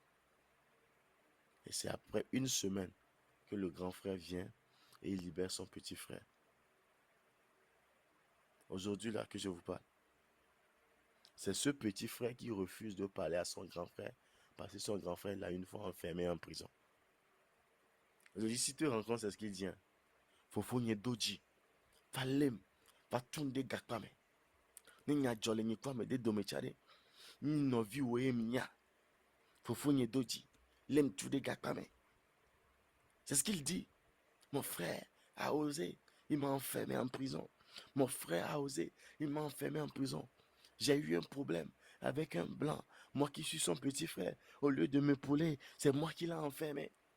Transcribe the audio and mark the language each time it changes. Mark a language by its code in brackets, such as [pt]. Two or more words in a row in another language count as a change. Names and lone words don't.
[fr] Et c'est après une semaine que le grand frère vient et il libère son petit frère. Aujourd'hui là que je vous parle, c'est ce petit frère qui refuse de parler à son grand frère parce que son grand frère l'a une fois enfermé en prison. Aujourd'hui, si tu rencontres, c'est ce qu'il dit. [ee] Fofo nye doji, fa lem, fa tunde gakpame. Ni nya jole nye kwame de domechare. Ni no vi we minya. Fofo nye doji, lem tunde gakpame. [fr] C'est ce qu'il dit. Mon frère a osé, il m'a enfermé en prison. Mon frère a osé, il m'a enfermé en prison. J'ai eu un problème avec un blanc. Moi qui suis son petit frère, au lieu de m'épauler, c'est moi qui l'ai enfermé.